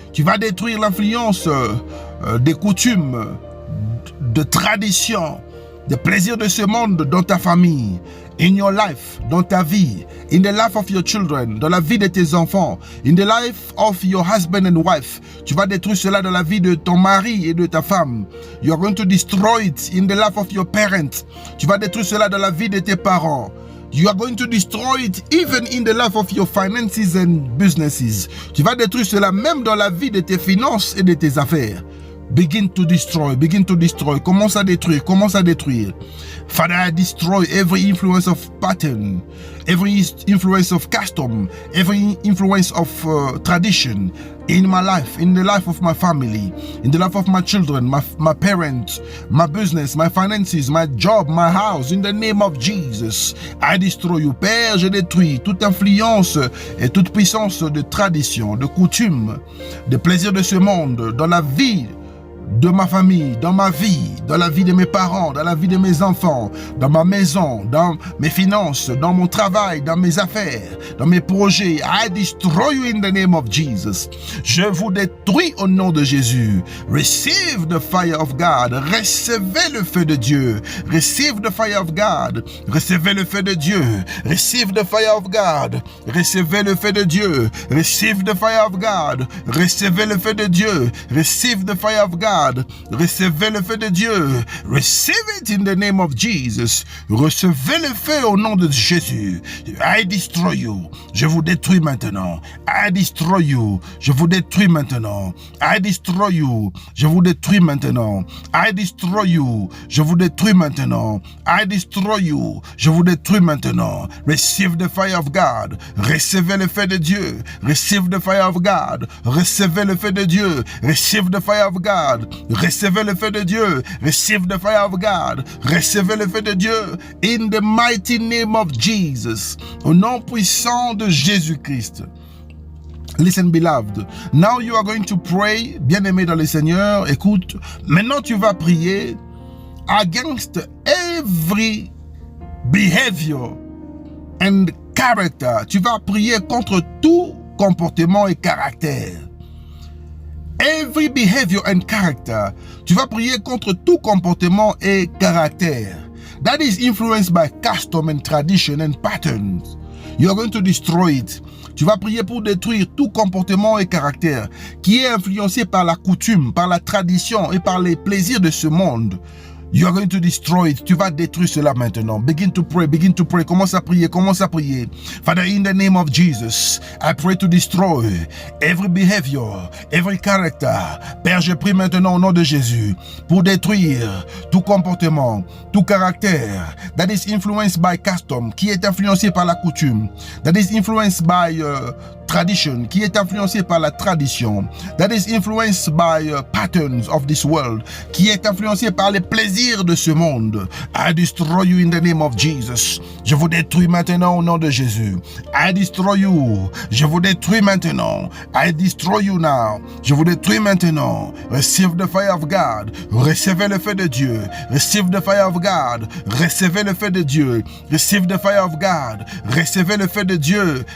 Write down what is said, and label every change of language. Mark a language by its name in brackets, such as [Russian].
[French] Tu vas détruire l'influence des coutumes, de traditions, des plaisirs de ce monde dans ta famille, [English] in your life, [French] dans ta vie, [English] in the life of your children, [French] dans la vie de tes enfants, [English] in the life of your husband and wife. [French] Tu vas détruire cela dans la vie de ton mari et de ta femme. [English] You are going to destroy it in the life of your parents. [French] Tu vas détruire cela dans la vie de tes parents. [English] You are going to destroy it even in the life of your finances and businesses. [French] Tu vas détruire cela même dans la vie de tes finances et de tes affaires. [English] Begin to destroy, begin to destroy. [French] Commence à détruire, commence à détruire. [English] Father, I destroy every influence of pattern, every influence of custom, every influence of tradition in my life, in the life of my family, in the life of my children, my parents, my business, my finances, my job, my house. In the name of Jesus, I destroy you. [French] Père, je détruis toute influence et toute puissance de tradition, de coutume, de plaisir de ce monde dans la vie de ma famille, dans ma vie, dans la vie de mes parents, dans la vie de mes enfants, dans ma maison, dans mes finances, dans mon travail, dans mes affaires, dans mes projets. [English] I destroy you in the name of Jesus. [French] Je vous détruis au nom de Jésus. [English] Receive the fire of God. [French] Recevez le feu de Dieu. [English] Receive the fire of God. [French] Recevez le feu de Dieu. [English] Receive the fire of God. [French] Recevez le feu de Dieu. [English] Receive the fire of God. [French] Recevez le feu de Dieu. [English] Receive the fire of God. [French] Recevez le feu de Dieu. [English] Receive it in the name of Jesus. [French] Recevez le feu au nom de Jésus. [English] I destroy you. [French] Je vous détruis maintenant. [English] I destroy you. [French] Je vous détruis maintenant. [English] I destroy you. [French] Je vous détruis maintenant. [English] I destroy you. [French] Je vous détruis maintenant. [English] I destroy you. [French] Je vous détruis maintenant. [English] Receive the fire of God. [French] Recevez le feu de Dieu. [English] Receive the fire of God. [French] Recevez le feu de Dieu. [English] Receive the fire of God. [French] Recevez le feu de Dieu. [English] Receive the fire of God. [French] Recevez le feu de Dieu. [English] In the mighty name of Jesus. [French] Au nom puissant de Jésus-Christ. [English] Listen, beloved. Now you are going to pray. [French] Bien-aimé dans le Seigneur, écoute. Maintenant tu vas prier [English] against every behavior and character. [French] Tu vas prier contre tout comportement et caractère. [English] Every behavior and character. [French] Tu vas prier contre tout comportement et caractère. [English] That is influenced by custom and tradition and patterns. You are going to destroy it. [French] Tu vas prier pour détruire tout comportement et caractère qui est influencé par la coutume, par la tradition et par les plaisirs de ce monde. [English] You are going to destroy it. [French] Tu vas détruire cela maintenant. [English] Begin to pray, begin to pray. [French] Commence à prier, commence à prier. [English] Father, in the name of Jesus, I pray to destroy every behavior, every character. [French] Père, je prie maintenant au nom de Jésus pour détruire tout comportement, tout caractère [English] that is influenced by custom, [French] qui est influencé par la coutume, [English] that is influenced by tradition, [French] qui est influencé par la tradition, [English] that is influenced by patterns of this world, [French] qui est influencé par les plaisirs de ce monde. [English] I destroy you in the name of Jesus. [French] Je vous détruis maintenant au nom de Jésus. [English] I destroy you. [French] Je vous détruis maintenant. [English] I destroy you now. [French] Je vous détruis maintenant. [English] Receive the fire of God. [French] Recevez le feu de Dieu. [English] Receive the fire of God. [French] Recevez le feu de Dieu. [English] Receive the fire of God. [French] Recevez le feu de Dieu.